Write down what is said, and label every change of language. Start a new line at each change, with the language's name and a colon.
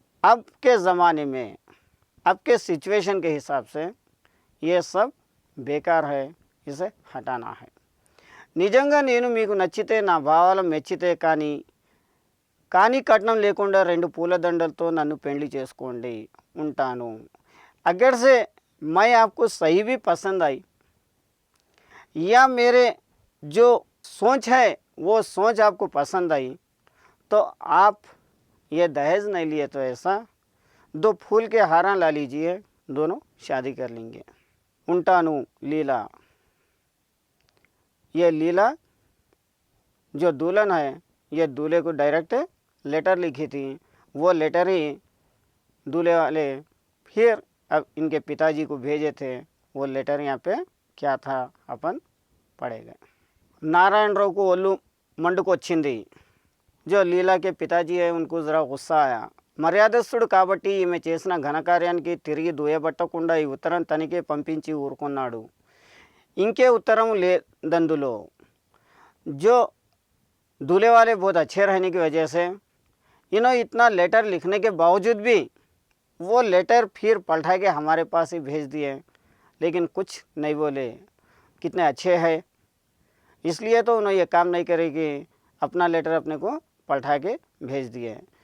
Hindi: अब के ज़माने में अब के सिचुएशन के हिसाब से ये सब बेकार है, इसे हटाना है।
Telugu: నిజంగా నేను మీకు నచ్చితే నా భావాలు మెచ్చితే కానీ కట్నం లేకుండా 2 పూలదండలతో నన్ను పెళ్లి చేసుకోండి, ఉంటాను।
Hindi: अगर से मैं आपको सही भी पसंद आई या मेरे जो सोच है वो सोच आपको पसंद आई तो आप ये दहेज नहीं लिए तो ऐसा 2 फूल के हारा ला लीजिए, दोनों शादी कर लेंगे।
Telugu: ఉంటాను
Hindi: लीला, ये लीला जो दुल्हन है ये दूल्हे को डायरेक्ट लेटर लिखी थी, वो लेटर ही दूल्हे वाले फिर अब इनके पिताजी को भेजे थे। वो लेटर यहाँ पे क्या था अपन पढ़ेगा। नारायण राव को
Telugu: ఒళ్ళు మండుకొచ్చింది।
Hindi: जो लीला के पिताजी है उनको ज़रा गुस्सा आया।
Telugu: మర్యాదస్తుడు కాబట్టి ఈమె చేసిన ఘనకార్యానికి తిరిగి దూయబట్టకుండా ఈ ఉత్తరం తనకే పంపించి ఊరుకున్నాడు। ఇంకే ఉత్తరం లేదందులో।
Hindi: जो दूल्हे वाले बहुत अच्छे रहने की वजह से इन्होंने इतना लेटर लिखने के बावजूद भी वो लेटर फिर पलटा के हमारे पास ही भेज दिए, लेकिन कुछ नहीं बोले। कितने अच्छे हैं, इसलिए तो उन्होंने ये काम नहीं करेगी, अपना लेटर अपने को पलटा के भेज दिए।